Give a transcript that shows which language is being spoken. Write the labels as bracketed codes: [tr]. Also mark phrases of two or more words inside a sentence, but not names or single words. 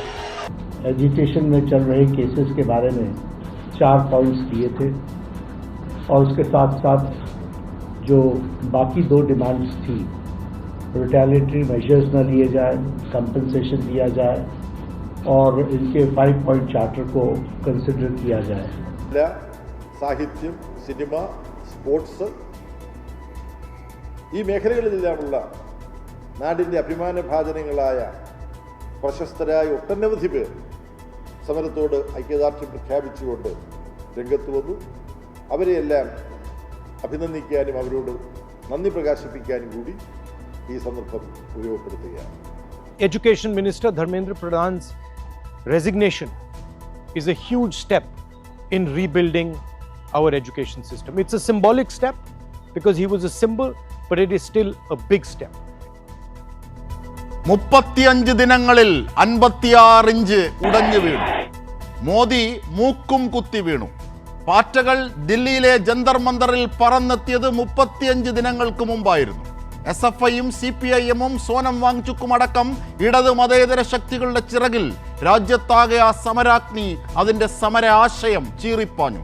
[hi] एजिटेशन में चल रहे केसेस के बारे में 4 पॉइंट्स दिए थे और उसके साथ साथ जो बाकी 2 डिमांड्स थी, [en] retaliatory measures [hi] न लिए जाए, कंपनसेशन दिया जाए और इनके 5 [en] point charter [hi] को कंसिडर किया जाए। [ml] സാഹിത്യം, സിനിമ, സ്പോർട്സ് ഈ മേഖലകളിലെല്ലാമുള്ള നാടിൻ്റെ അഭിമാനഭാജനങ്ങളായ പ്രശസ്തരായ ഒട്ടനവധി പേർ സമരത്തോട് ഐക്യദാർഢ്യം പ്രഖ്യാപിച്ചുകൊണ്ട് രംഗത്ത് വന്നു. അവരെയെല്ലാം അഭിനന്ദിക്കാനും അവരോട് നന്ദി പ്രകാശിപ്പിക്കാനും കൂടി ഈ സന്ദർഭം ഉപയോഗപ്പെടുത്തുകയാണ്. [en] Education Minister Dharmendra Pradhan's resignation is a huge step in rebuilding our education system. It's a symbolic step because he was a symbol, but it is still a big step. [ml] 35 ദിനങ്ങളിൽ 56 ഇഞ്ച് ഉടഞ്ഞു വീണു. മോദി മൂക്കും കുത്തി വീണു. പാറ്റകൾ ദില്ലിയിലെ ജന്തർ മന്ദറിൽ പറന്നെത്തിയത് 35 ദിനങ്ങൾക്ക് മുമ്പായിരുന്നു. SFIയും CPIMും സോനം വാങ്ചുക്കും അടക്കം ഇടത് മതേതര ശക്തികളുടെ ചിറകിൽ രാജ്യത്താകെ ആ സമരാഗ്നി, അതിൻ്റെ സമര ആശയം ചീറിപ്പാഞ്ഞു.